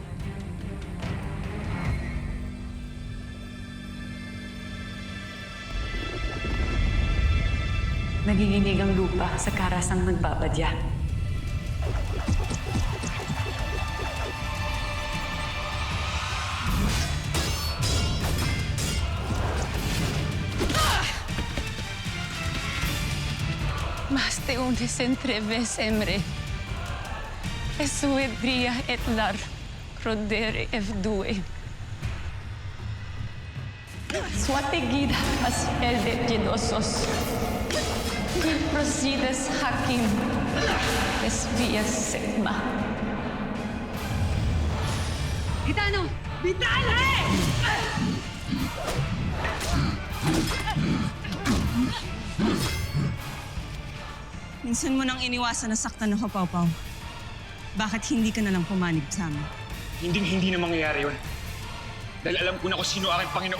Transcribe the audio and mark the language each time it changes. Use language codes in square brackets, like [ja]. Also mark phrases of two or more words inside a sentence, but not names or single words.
[tl] Naginginig ang lupa sa karasang nagbabadya. Mas te unes entreves emre. Esue bria et lar crodere evdue. Suategida as elde genosos. Prosides hakim. Es via segma. Gitano! Vitale! Minsan mo nang iniwasan na saktan ng Kapawpaw. Bakit hindi ka na lang pumanib sa amin? Hindi na mangyayari yun. Dahil alam ko na kung sino aking Panginoon.